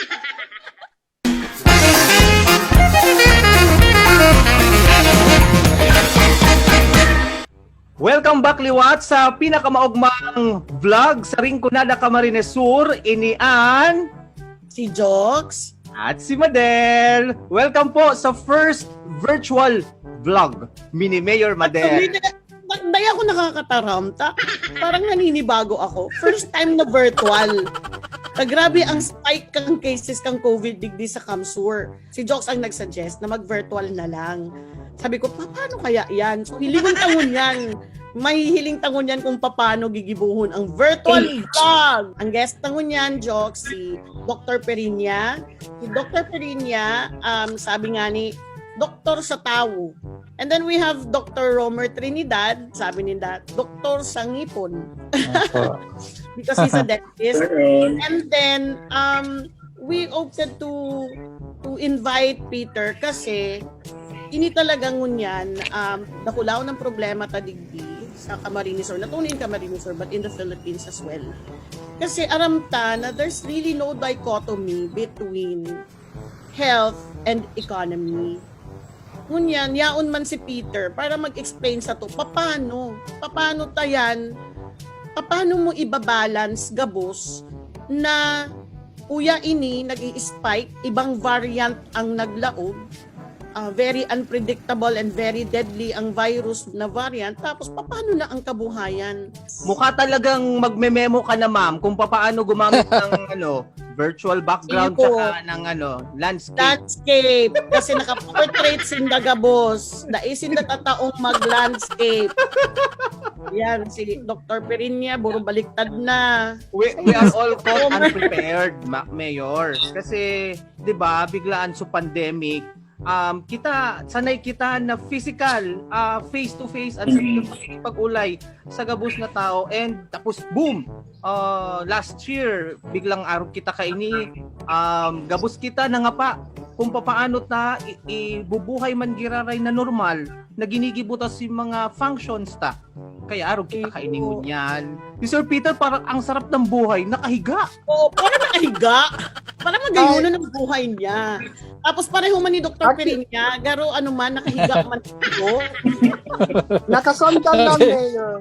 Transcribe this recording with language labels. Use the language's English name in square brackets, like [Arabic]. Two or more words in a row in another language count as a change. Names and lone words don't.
[English] Welcome back [Bikol] liwat sa pinakamaugmang vlog sa Rinconada Camarines Sur, inian Si Jokes. at si Madel. Welcome po sa [English] first virtual vlog, [Bikol] Mini Mayor Madel. Daya ako nakakataramta. [Filipino] Parang naninibago ako. [English] First time [Filipino] na virtual. [Bikol] Grabe ang spike kang cases kang COVID digdi sa Kamsur. Si Jokes ang nagsuggest na mag-virtual na lang. Sabi ko, paano kaya yan? So, hilingon tangon yan. May hiling tangon yan kung paano gigibuhon ang virtual vlog. Ang guest tangon yan, Jokes, si Dr. Perinya. Si Dr. Perinya, sabi nga ni, Doktor sa tao. [English] And then we have Dr. [Bikol] Romer Trinidad, sabi ni that, Doktor sa ngipon. [English] Because he's a dentist. And then we opted to invite Peter [Bikol] kasi ini talaga ngunyan nakulaw ng problema ta digdi sa [English] Camarines Sur, not only in Camarines Sur but in the Philippines as well. [Bikol] Kasi aramta na [English] there's really no dichotomy between health and economy. [Bikol] Ngunyan, yaon man si Peter para mag-explain sa to, paano tayan, paano mo ibabalance gabos na uya ini nag-i-spike, ibang variant ang naglaog, [English] very unpredictable and very deadly [Bikol] ang virus na variant, tapos paano na ang kabuhayan? [Filipino] Mukha talagang magme-memo ka na ma'am kung paano gumamit ng [English] virtual background [Filipino] tsaka ng landscape. [Bikol] Kasi naka-portrait sinda gabos. Daisin na tataong mag-landscape. Yan, si Dr. Perinya, buro baliktad na. [English] We are all caught unprepared, Mayor. [Bikol] Kasi, 'di ba, biglaan sa pandemic, sanay kita na physical, [English] face to face [Bikol] at pag-ulay sa gabos na tao, and tapos boom, [English] last year [Bikol] biglang araw kita kaini, gabos kita na nga pa kung paano ta ibubuhay man giraray na normal na ginigibutas si mga functions ta. Kaya araw kita kainingon yan. Si Sir Peter, [Filipino] parang ang sarap ng buhay, [Bikol] nakahiga. [Filipino] Oo, parang nakahiga. [Bikol] Parang magayunan ng buhay niya. Tapos pareho man ni Dr. Perinya, garo nakahiga man ito. Nakasontan lang, Mayor.